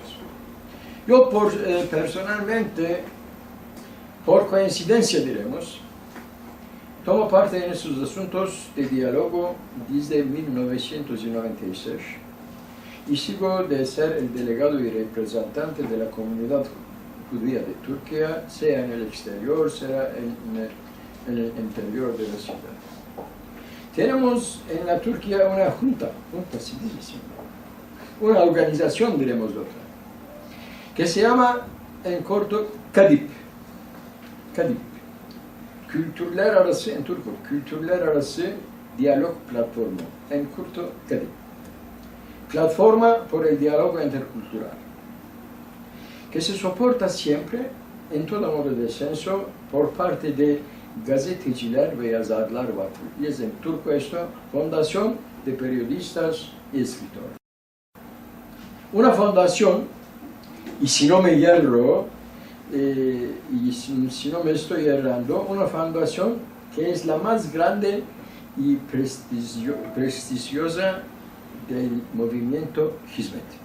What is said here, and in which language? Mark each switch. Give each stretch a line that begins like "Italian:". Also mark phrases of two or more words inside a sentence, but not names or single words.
Ladino: Yo personalmente, por coincidencia diremos, tomo parte en estos asuntos de diálogo desde 1996 y sigo de ser el delegado y representante de la comunidad judía de Turquía, sea en el exterior, sea en el interior de la ciudad. Tenemos en la Turquía una junta civilísima, una organización, diremos otra, que se llama en corto KADİP.
Turkish: Kültürler Arası,
Ladino: en turco,
Turkish: Kültürler Arası Diyalog Platformu,
Ladino: en corto KADİP. Plataforma por el diálogo intercultural, que se soporta siempre, en todo modo de censo, por parte de
Turkish: gazeteciler ve yazarlar vakfı.
Ladino: Y en turco esto, Fundación de Periodistas y Escritores. Una fundación, y si no me hierro, y si no me estoy errando, una fundación que es la más grande y prestigiosa del movimiento Hizmet.